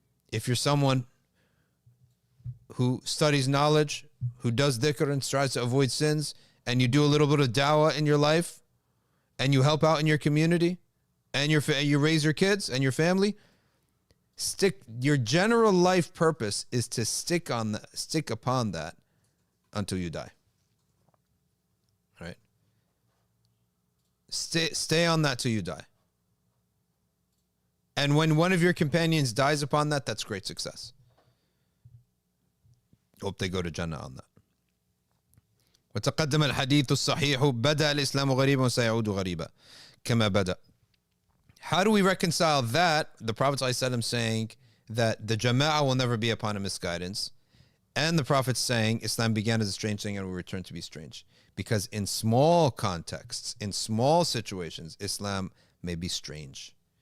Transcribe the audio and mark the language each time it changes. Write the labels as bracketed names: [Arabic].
[English] If you're someone who studies knowledge, who does dhikr and strives to avoid sins, and you do a little bit of dawah in your life, and you help out in your community, and you raise your kids and your family, your general life purpose is to stick upon that until you die. Right? Stay on that till you die. And when one of your companions dies upon that, that's great success. Hope they go to Jannah on that. [Arabic] وتقدم الحديث الصحيح بدأ الإسلام غريبا وسيعود غريبا كما بدأ. [English] How do we reconcile that? The Prophet ﷺ saying that the Jama'ah will never be upon a misguidance, and the Prophet saying Islam began as a strange thing and will return to be strange. Because in small contexts, in small situations, Islam may be strange.